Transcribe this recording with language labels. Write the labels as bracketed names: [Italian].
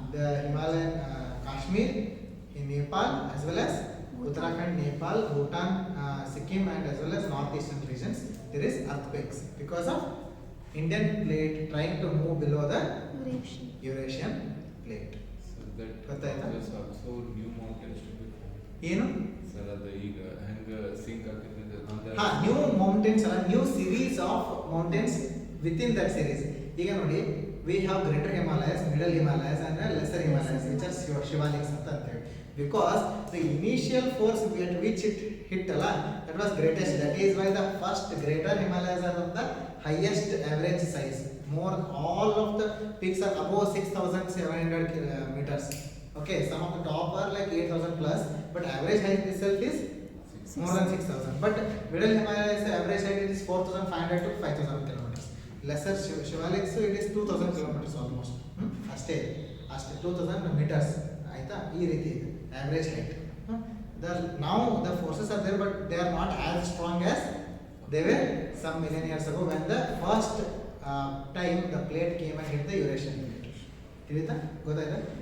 [English] the Himalayan Kashmir, in Nepal, as well as Uttarakhand, Nepal, Bhutan, Sikkim, and as well as northeastern regions, there is earthquakes because of Indian plate trying to move below the Eurasian. Eurasian plate. So that [Kannada] ಗೊತ್ತಾಯ್ತಾ? [English] causes also new mountains to be formed. [Kannada] ಏನು? Sir, ಅದು ಈಗ ಹೆಂಗ sync ಆಗ್ತಿದೆ ಅಂದ್ರೆ [English] New mountains ಅಲ್ಲ, new series of mountains within that series. ಈಗ ನೋಡಿ, we have greater Himalayas, middle Himalayas and lesser Himalayas, which are Shivaliks [Kannada] ಅಂತ ಅಂತೇಳಿ. [English] Because the initial force at which it hit ಅಲ್ಲ, that was greatest. That is why the first greater Himalayas are of the highest average size. More, all of the peaks are above 6,700 meters. Okay, some of the top are like 8,000 plus, but average height itself is more than 6,000. But middle Himalayas, the average height is 4,500 to 5,000 kilometers. Lesser Shivaliks, it is 2,000 kilometers almost. [Kannada] ಅಷ್ಟೇ 2,000 meters. ಆಯ್ತಾ, ಈ ರೀತಿ ಇದೆ average height. [English] Now the forces are there, but they are not as strong as they were some million years ago when the first time the plate came and hit the Eurasian plate. [Kannada] ತಿಳಿತಾ, ಗೊತ್ತಾಯ್ತಾ?